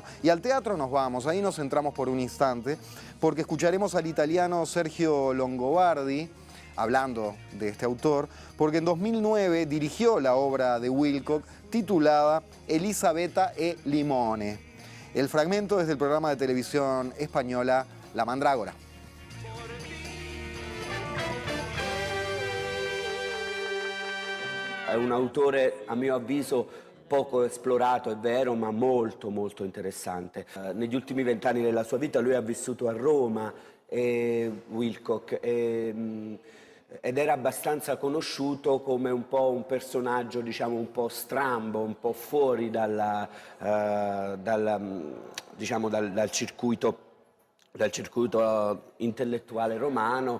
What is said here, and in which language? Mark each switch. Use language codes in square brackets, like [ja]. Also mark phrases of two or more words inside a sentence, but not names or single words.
[es] Y al teatro nos vamos, ahí nos centramos por un instante, porque escucharemos al italiano Sergio Longobardi, hablando de este autor, porque en 2009 dirigió la obra de Wilcock titulada Elisabetta e Limone. El fragmento es del programa de televisión española La Mandrágora. [it] È un autore, a mio avviso, poco esplorato, è vero, ma molto molto interessante. Negli ultimi 20 anni della sua vita lui ha vissuto a Roma, Wilcock, ed era abbastanza conosciuto come un po' un personaggio, diciamo, un po' strambo, un po' fuori diciamo, dal circuito intellettuale romano.